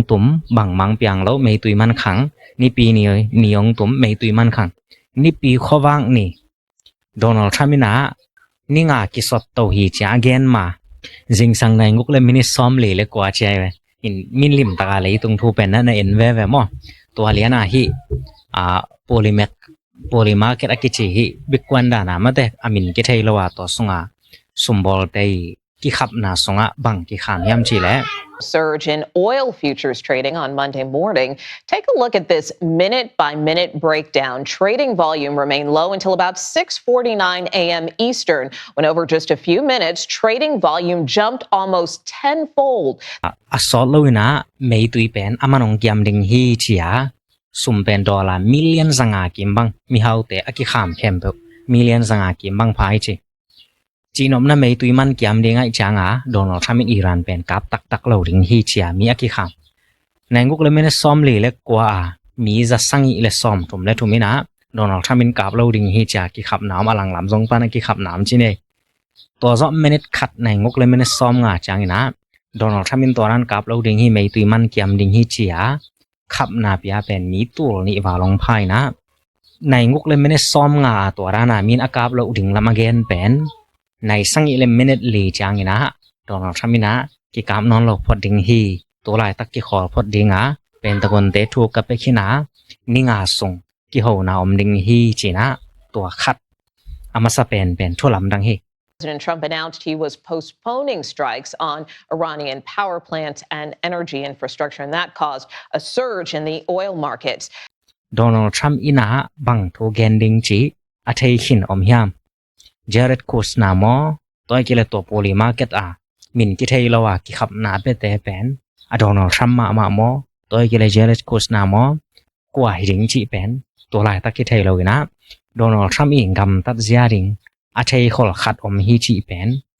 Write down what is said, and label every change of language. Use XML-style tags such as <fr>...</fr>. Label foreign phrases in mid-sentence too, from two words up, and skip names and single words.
<ctd>tum bang mang piang lo mei tui man khang ni pi ni ong tum mei tui man khang ni pi khowang ni Donald Trump na ni nga ki sot to hi cha again ma jing sang nai nguk le mini som le kwa chai we in min lim ta leitung thu pen na en ve mo to aliana hi a polymarket akichi hi bikwanda na mate amin ke thei lawa to sunga sumbol tei ki khap na sunga bang ki kham yam chi le</ctd> <en>surge in oil futures trading on Monday morning. Take a look at this minute-by-minute breakdown. Trading volume remained low until about 6:49 a.m. Eastern, when over just a few minutes, trading volume jumped almost tenfold.</en> <ctd>Asol loina mei tui pen amanong gyam ding hi chia sum pen</ctd> <en>dollar million</en> <ctd>zanga kimbang mi haute aki kham khempe million zanga kimbang phai chi chinom na mei tui man kiam ding ai changa Donald Trump in Iran pen kap tak lo ring hi chia mi aki kham nanguk le mena som le kwa mi za sangi le som tum le thumina Donald Trump in kap lo ring hi cha ki khap nam alang lam jong pan ki khap nam chi ne to zo minute khat nanguk le mena som nga changina Donald Trump in toran kap lo ring hi mei tui man kiam ding hi chia khap na pia pen mi tul ni walong phai na nai nguk le mene som nga to rana min akap lo ding lam again pen nai sangi le minute li changina Donald Trump ina ki kam non lo phot ding hi to lai tak ki khol phot dinga pen tagon te thu ka pe khina ninga sung ki ho na om ding hi china to khat amasa pen tholam dang hi</ctd> <en>President Trump announced he was postponing strikes on Iranian power plants and energy infrastructure, and that caused a surge in the oil markets.</en> <ctd>Donald Trump ina bang tho gending chi athei khin om hiam Jared Kushner mo toy kile to poli market a min ki thei lawa ki khap na pe te pen a Donald Trump ma mo toy kile Jared Kushner mo kwa ring chi pen to lai ta ki thei lo ina Donald Trump in gam tat zia ring a thei khol khat om hi chi pen</ctd>